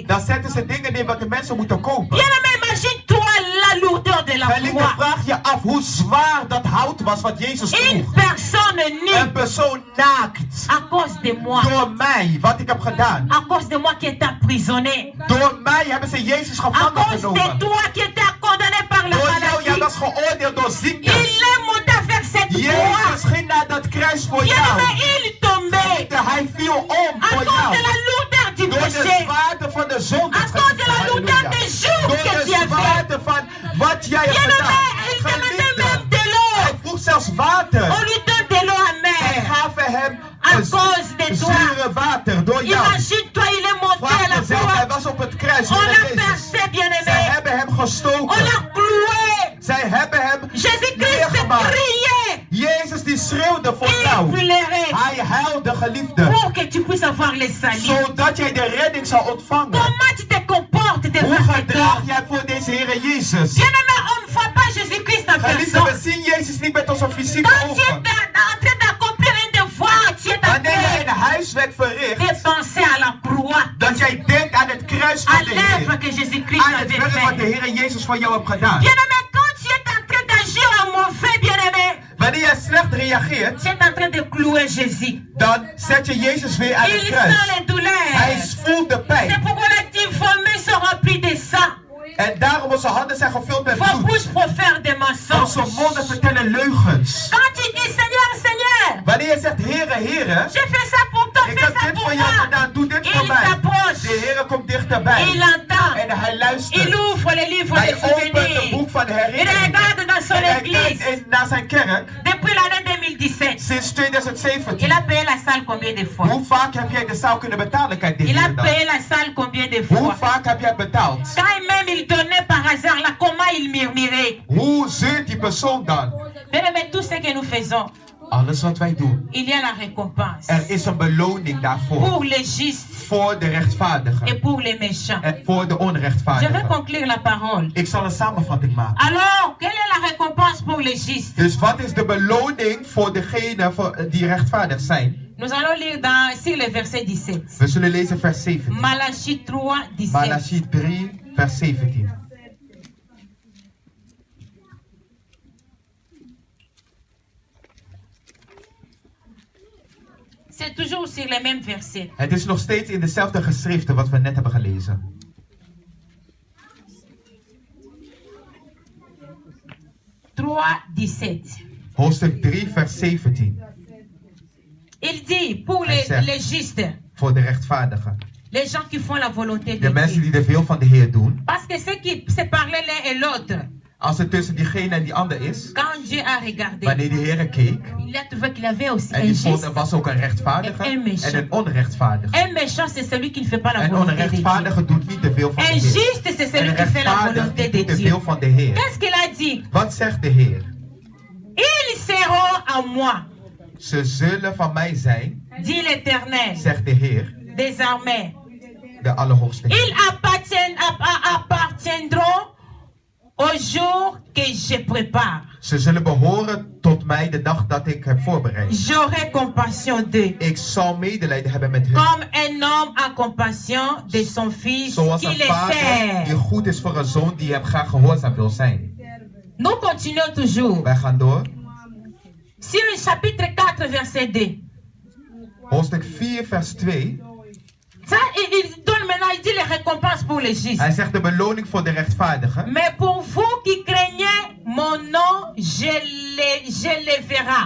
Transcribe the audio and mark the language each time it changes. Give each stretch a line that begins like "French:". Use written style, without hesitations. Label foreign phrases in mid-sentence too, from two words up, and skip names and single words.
Dutch: dan zetten ze dingen neer wat de mensen moeten kopen.
French: Bien-aimé, imagine-toi la lourdeur de la
Dutch: Geliefde,
French: croix.
Dutch: vraag je af hoe zwaar dat hout was wat Jezus
French: Une
Dutch: droeg.
French: personne
Dutch: Een
French: nue
Dutch: persoon naakt.
French: à cause de moi.
Dutch: Door mij, wat ik heb gedaan.
French: À cause de moi qui est emprisonné.
Dutch: Door mij hebben ze Jezus
French: À
Dutch: gevangen
French: cause de
Dutch: genomen.
French: toi qui était condamné par la
Dutch: Door jou, jij
French: maladie.
Dutch: was geoordeeld door ziekte.
French: Il est monté vers
Dutch: kruis voor jou.
French: Bien-aimé, il tombait
Dutch: Hij viel om
French: à
Dutch: voor
French: cause
Dutch: jou.
French: de la lourdeur du
Dutch: Door de
French: péché,
Dutch: zwaarte van de zonde.
French: à cause de la lourdeur des jours
Dutch: Door
French: que tu
Dutch: de
French: as fait.
Dutch: zwaarte van wat jij hebt
French: Bien-aimé, il
Dutch: gedaan.
French: demandait
Dutch: Geliefde,
French: même de l'eau.
Dutch: hij vroeg zelfs water.
French: On lui donne de l'eau
Dutch: Hij
French: amère.
Dutch: gaf hem
French: À cause de toi.
Dutch: zure water door jou.
French: Imagine-toi, il est monté à la
Dutch: Vraag mezelf, hij
French: croix.
Dutch: was op het kruis.
French: On
Dutch: Heer
French: l'a
Dutch: Jezus.
French: percé,
Dutch: Zij
French: bien-aimé.
Dutch: hebben hem
French: On
Dutch: gestoken.
French: l'a cloué.
Dutch: Zij hebben hem
French: Jésus-Christ
Dutch: neergemaakt.
French: criait.
Dutch: Jezus die schreeuwde voor
French: Il
Dutch: jou.
French: pleurait
Dutch: Hij huilde, geliefde.
French: pour que tu puisses avoir les saluts.
Dutch: Zodat jij de redding zou ontvangen.
French: Comment tu te comportes devant
Dutch: Hoe
French: cet
Dutch: gedraag
French: homme?
Dutch: jij voor deze Heer Jezus?
French: Bien-aimé, on ne voit pas Jésus-Christ en
Dutch: Geliefde, we
French: personne.
Dutch: zien Jezus niet met onze fysieke
French: Quand tu es
Dutch: ogen.
French: en train d'accomplir un devoir, tu es en
Dutch: Wanneer jij
French: train
Dutch: een huiswerk verricht,
French: de penser à la croix,
Dutch: dat jij denkt aan het kruis
French: à
Dutch: van de
French: l'œuvre
Dutch: Heer.
French: que Jésus-Christ
Dutch: Aan het
French: avait
Dutch: werk wat de
French: fait.
Dutch: Heer Jezus voor jou heeft gedaan.
French: Bien-aimé, quand tu es en train d'agir en mauvais, bien-aimé,
Dutch: Wanneer jij slecht reageert,
French: tu es en train de clouer Jésus.
Dutch: dan zet je Jezus weer aan het
French: Il
Dutch: kruis.
French: sent les douleurs.
Dutch: Hij voelt de
French: C'est
Dutch: pijn.
French: pourquoi les mains sont remplies de sang.
Dutch: En daarom onze handen zijn gevuld met
French: Vos
Dutch: bloed.
French: bouches profèrent des mensonges.
Dutch: Onze monden vertellen leugens.
French: Quand tu dis Seigneur, Seigneur,
Dutch: Wanneer je zegt, Heere, Heere,
French: je fais ça pour toi,
Dutch: ik
French: fais
Dutch: heb
French: ça
Dutch: dit
French: pour
Dutch: voor jou
French: moi.
Dutch: gedaan, doe dit voor
French: Il
Dutch: mij.
French: s'approche,
Dutch: De Heere komt dichterbij.
French: il entend,
Dutch: En hij luistert.
French: il ouvre les livres
Dutch: Hij
French: des
Dutch: opent het
French: souvenirs.
Dutch: boek van de
French: Il
Dutch: herinnering.
French: regarde dans son
Dutch: En hij kijkt
French: église.
Dutch: naar zijn kerk.
French: Depuis l'année 2017,
Dutch: Sinds
French: il
Dutch: 2017.
French: a payé la salle combien de fois?
Dutch: Hoe vaak heb jij de zaal kunnen betalen? Kijk, dit
French: Il a
Dutch: hier dan.
French: payé la salle combien de
Dutch: Hoe
French: fois?
Dutch: vaak heb jij betaald?
French: Quand même il donnait par hasard, là, comment il murmurait?
Dutch: Hoe zeurt die persoon dan?
French: Bien-aimé, tout ce que nous faisons,
Dutch: Alles wat wij doen.
French: il y a la récompense.
Dutch: Er is een beloning daarvoor.
French: Pour les justes
Dutch: Voor de
French: et
Dutch: rechtvaardigen.
French: pour les méchants.
Dutch: En voor de
French: Je vais
Dutch: onrechtvaardigen.
French: conclure la parole.
Dutch: Ik zal een samenvatting maken.
French: Alors, quelle est la récompense pour les justes?
Dutch: Dus wat is de beloning voor degenen die rechtvaardig zijn?
French: Nous allons lire sur le verset 17.
Dutch: We zullen lezen vers 17.
French: Malachie 3, 17.
Dutch: Malachie 3, vers 17.
French: C'est toujours sur les mêmes versets.
Dutch: Het is nog steeds in dezelfde geschriften wat we net hebben gelezen. Hoofdstuk 3, vers 17.
French: Il dit pour
Dutch: Hij zegt,
French: les justes,
Dutch: voor de rechtvaardigen.
French: les gens qui font la volonté
Dutch: De
French: de
Dutch: mensen
French: Dieu.
Dutch: die de wil van de Heer doen.
French: Parce que ceux qui se parlaient l'un et l'autre,
Dutch: Als het tussen diegene en die ander is.
French: quand Dieu a regardé,
Dutch: Wanneer de Heer keek.
French: il a trouvé qu'il y avait aussi
Dutch: En
French: un
Dutch: die vond er
French: juste.
Dutch: was ook een rechtvaardige en een onrechtvaardige.
French: Un méchant, c'est celui qui ne fait pas la
Dutch: Een
French: volonté de Dieu.
Dutch: onrechtvaardige doet niet de wil van de
French: Un
Dutch: Heer.
French: juste, c'est
Dutch: En
French: celui
Dutch: een
French: qui fait la
Dutch: rechtvaardige
French: volonté
Dutch: doet
French: de
Dutch: de
French: Dieu.
Dutch: wil van de Heer.
French: Qu'est-ce qu'il a dit?
Dutch: Wat zegt de Heer?
French: Ils seront à moi,
Dutch: Ze zullen van mij zijn,
French: dit l'Éternel,
Dutch: zegt de Heer,
French: des armées.
Dutch: de Allerhoogste Heer.
French: Ils appartiendront au jour que je prépare.
Dutch: Ze zullen behoren tot mij de dag dat ik heb voorbereid.
French: J'aurai compassion d'eux.
Dutch: Ik zal medelijden hebben met hen.
French: Comme un homme a compassion de son fils
Dutch: Zoals
French: qui
Dutch: een
French: le
Dutch: vader die
French: sert.
Dutch: goed is voor een zoon die hem graag gehoorzaam wil zijn.
French: Nous continuons toujours.
Dutch: Wij gaan door.
French: Sur le chapitre 4, verset 2.
Dutch: Hoofdstuk 4, vers 2.
French: Ça, il donne maintenant, il dit les récompenses pour les justes.
Dutch: Hij zegt de beloning voor de rechtvaardigen.
French: Mais pour vous qui craignez mon nom, je le verrai.